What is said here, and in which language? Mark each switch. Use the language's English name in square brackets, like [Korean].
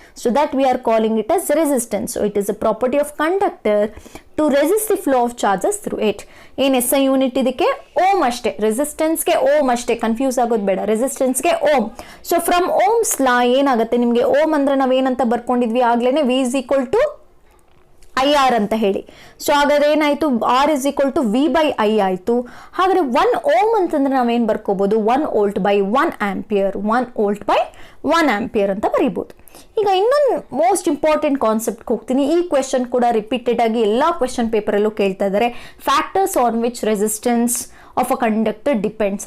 [English] So that we are calling it as resistance. So it is a property of conductor to resist the flow of charges through it. [Kannada] ಏನು S I unit ಇದಕ್ಕೆ? Ohm ಅಷ್ಟೇ. ರೆಸಿಸ್ಟೆನ್ಸ್ಗೆ ohm ಅಷ್ಟೇ, confuse ಆಗೋದು ಬೇಡ. ರೆಸಿಸ್ಟೆನ್ಸ್ಗೆ ohm. [English] so from Ohm's law [Kannada] ಏನಾಗುತ್ತೆ ನಿಮಗೆ? Ohm ಅಂದರೆ ನಾವೇನಂತ ಬರ್ಕೊಂಡಿದ್ವಿ ಆಗಲೇ? [English] V is equal to [Kannada] IR ಅಂತ ಹೇಳಿ. [English] so [Kannada] ಹಾಗಾದ್ರೆ ಏನಾಯಿತು, [English] R is equal to V/I ಆಯಿತು. [Kannada] ಹಾಗಾದ್ರೆ 1 ಓಮ್ ಅಂತಂದ್ರೆ ನಾವೇನು ಬರ್ಕೋಬೋದು, 1 volt by 1 ampere, 1 volt by 1 ampere ಅಂತ ಬರೀಬೋದು. ಈಗ ಇನ್ನೊಂದು ಮೋಸ್ಟ್ ಇಂಪಾರ್ಟೆಂಟ್ ಕಾನ್ಸೆಪ್ಟ್ಗೆ ಹೋಗ್ತೀನಿ. ಈ ಕ್ವೆಶನ್ ಕೂಡ ರಿಪೀಟೆಡ್ ಆಗಿ ಎಲ್ಲ ಕ್ವೆಶನ್ ಪೇಪರಲ್ಲೂ ಕೇಳ್ತಾ ಇದ್ದಾರೆ. [English] Factors on which resistance of a conductor depends.